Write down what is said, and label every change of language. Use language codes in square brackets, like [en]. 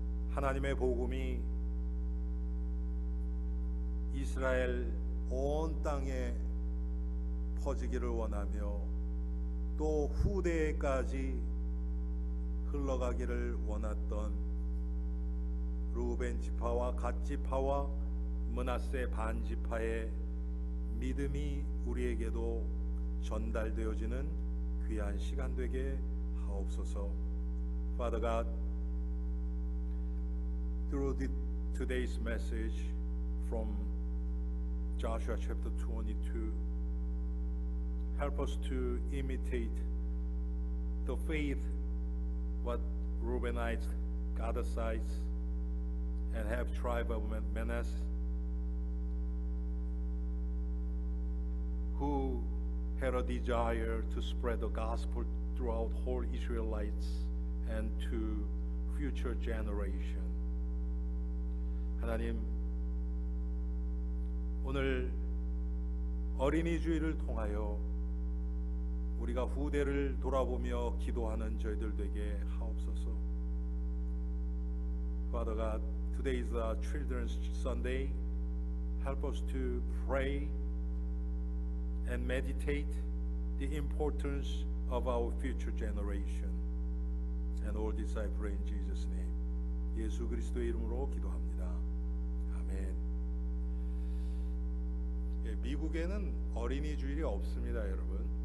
[ko] 하나님의 복음이 이스라엘 온 땅에 퍼지기를 원하며 또 후대까지 흘러가기를 원했던 르우벤 지파와 갓 지파와 므낫세 반 지파의 믿음이 우리에게도 전달되어지는 귀한 시간 되게 하옵소서. [en] Father God, through today's message from Joshua chapter 22, help us to imitate the faith what Reubenites, Gadites, and half tribe of Manasseh, who had a desire to spread the gospel throughout whole Israelites and to future generation. [ko] 하나님, 오늘 어린이 주일을 통하여 우리가 후대를 돌아보며 기도하는 저희들 되게 하옵소서. [en] Father God, today is a Children's Sunday. Help us to pray and meditate the importance of our future generation. And all this I pray in Jesus' name. [ko] 예수 그리스도의 이름으로 기도합니다. 아멘. 예, 미국에는 어린이 주일이 없습니다, 여러분.